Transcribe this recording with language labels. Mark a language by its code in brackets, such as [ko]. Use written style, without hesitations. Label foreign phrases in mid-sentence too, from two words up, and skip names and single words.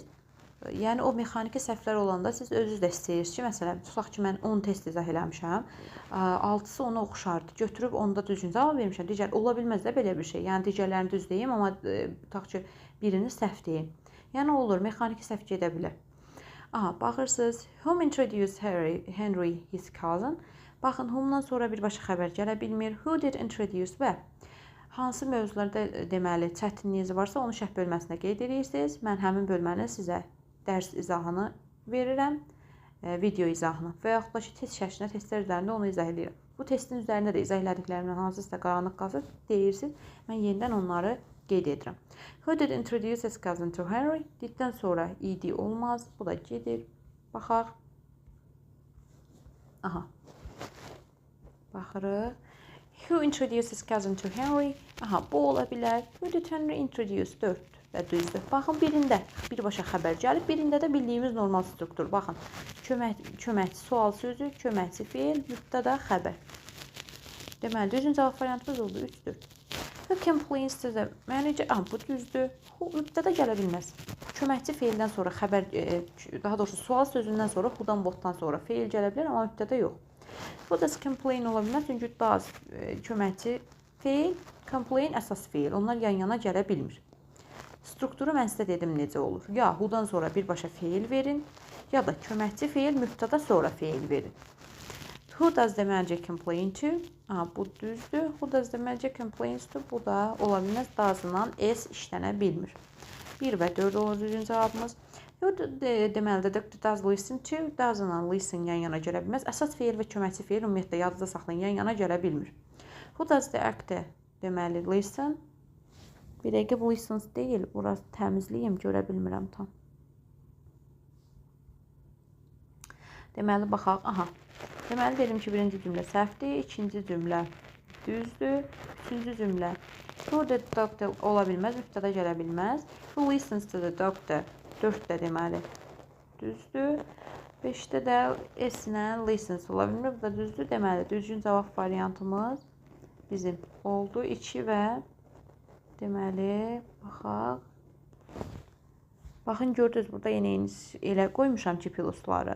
[az] Yəni o mexaniki səhvlər olanda siz özünüz də istəyirsiniz ki, məsələn, tutaq ki, mən 10 test izah eləmişəm, 6-sı ona oxşardı. Götürüb onda düzgün cavab vermişəm. Digər ola bilməz də belə bir şey. Yəni digərlərini düz deyim, amma tutaq ki, birini səhv deyim. Yəni olur, mexaniki səhv gedə bilər. Aha, baxırsınız. [en] Whom introduced Henry his cousin? [az] Baxın, whomdan sonra birbaşa xəbər gələ bilmir. [en] Who did introduce [az] və hansı mövzularda deməli çətinliyiniz varsa onu şərh bölməsinə qeyd edirsiniz. Mən həmin bölməni sizə dərs izahını verirəm, video izahını və yaxud da ki, test şəklində testlər üzərində onu izah edirəm. Bu testin üzərində də izah elədiklərimdən hansısa qaranlıq qalsa deyirsiniz, mən yenidən onları qeyd edirəm. [en] Who did introduce his cousin to Henry? [az] Diddən sonra id olmaz, bu da gedir. Baxaq. Aha. Baxırıq. [en] Who introduced his cousin to Henry? [az] Aha, bu ola bilər. [en] Who did Henry introduce? [az] 4 və düzdür. Baxın, birində birbaşa xəbər gəlib, birində də bildiyimiz normal struktur. Baxın, köməkçi sual sözü, köməkçi feil, mübtəda xəbər. Deməli, düzgün cavab variantımız oldu 3-dür. [en] Who complains to the manager? [az] Ah, bu düzdür. Mübtəda gələ bilməz. Köməkçi feildən sonra xəbər, daha doğrusu sual sözündən sonra, who'dan what'dan sonra feil gələ bilər, amma mübtəda yox. [en] Who does complain [az] ola bilməz, çünki does köməkçi feil, complain əsas feil. Onlar yan-yana gələ bilmir. Strukturu mən sizə dedim necə olur. Ya who'dan sonra birbaşa feil verin, ya da köməkçi feil, mübtəda sonra feil verin. [en] Who does the manager complain to? [az] Bu düzdür. [en] Who does the manager complains to? [az] Bu da ola bilməz, does-dan s işlənə bilmir. 1 və 4 olur düzgün cavabımız. Deməli də [en] does listen to, [az] does-dan listen yan-yana gələ bilməz. Əsas feil və köməkçi feil ümumiyyətlə yadınızda saxlayın, yan-yana gələ bilmir. [en] Who does the actor? Deməli listen. [az] Bir dəqiqə bu listens deyil, burası təmizliyim, görə bilmirəm tam. Deməli, baxaq, aha. Deməli, dedim ki, birinci cümlə səhvdir, ikinci cümlə düzdür, üçüncü cümlə. [en] Who the doctor [az] ola bilməz, mübtəda gələ bilməz. [en] Who listens to the doctor, [az] 4 də deməli düzdür. 5-də də s-ilə listens ola bilmir, bu da düzdür. Deməli, düzgün cavab variantımız bizim oldu 2 və deməli, baxaq. Baxın, gördünüz, burada yenə elə qoymuşam ki, pilosları.